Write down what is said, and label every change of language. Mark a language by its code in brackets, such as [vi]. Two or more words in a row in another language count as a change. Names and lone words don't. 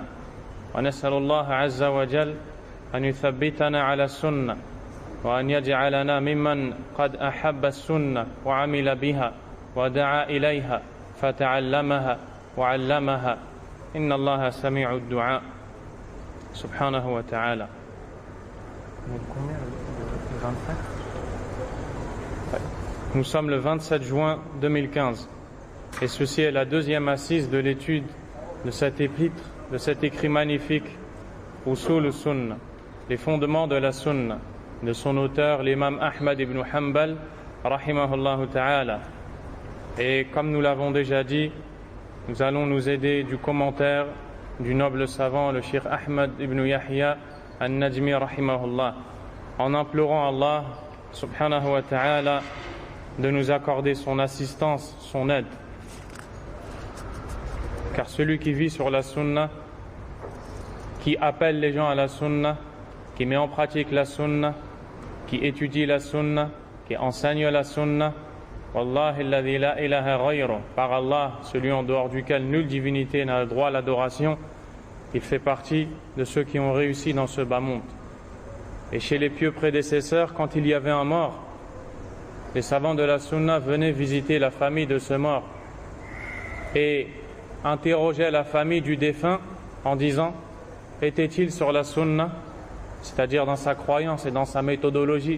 [ar] ونسأل الله عز وجل أن يثبتنا على السنة وأن يجعلنا ممن قد أحب السنة وعمل بها ودعا إليها فتعلمها وعلمها. إن الله سميع الدعاء سبحانه وتعالى. [fr] Nous sommes le 27 juin 2015 et ceci est la deuxième assise de l'étude de cet épître, de cet écrit magnifique Usul al-Sunnah, les fondements de la Sunna, de son auteur l'imam Ahmad ibn Hanbal [ar] رحمه الله تعالى. [fr] Et comme nous l'avons déjà dit, nous allons nous aider du commentaire du noble savant, le Cheikh Ahmad ibn Yahya al-Najmi rahimahullah, en implorant [ar] الله سبحانه وتعالى [fr] de nous accorder son assistance, son aide. Car celui qui vit sur la sunna, qui appelle les gens à la sunna, qui met en pratique la sunna, qui étudie la sunna, qui enseigne la sunna, [ar] والله الذي لا إله غيره, [fr] par Allah, celui en dehors duquel nulle divinité n'a le droit à l'adoration, il fait partie de ceux qui ont réussi dans ce bas monde. Et chez les pieux prédécesseurs, quand il y avait un mort, les savants de la sunna venaient visiter la famille de ce mort et interrogeaient la famille du défunt en disant: était-il sur la sunna, c'est-à-dire dans sa croyance et dans sa méthodologie?